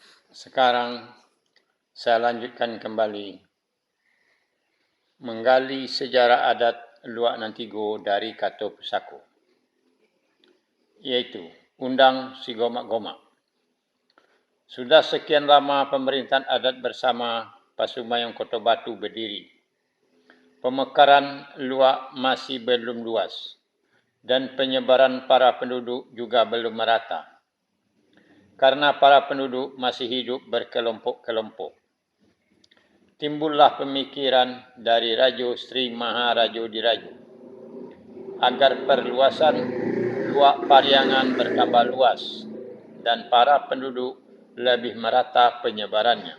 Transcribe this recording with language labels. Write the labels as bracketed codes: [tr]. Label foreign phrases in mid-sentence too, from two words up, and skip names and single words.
[id] Sekarang saya lanjutkan kembali menggali sejarah adat Luak Nantigo dari Kato Pusako, iaitu Undang Si Gomak-Gomak. Sudah sekian lama pemerintahan adat bersama Pasumayang Kota Batu berdiri. Pemekaran Luak masih belum luas dan penyebaran para penduduk juga belum merata. Karena para penduduk masih hidup berkelompok-kelompok, timbullah pemikiran dari Rajo Sri Maharajo Dirajo agar perluasan Luak Pariangan bertambah luas dan para penduduk lebih merata penyebarannya.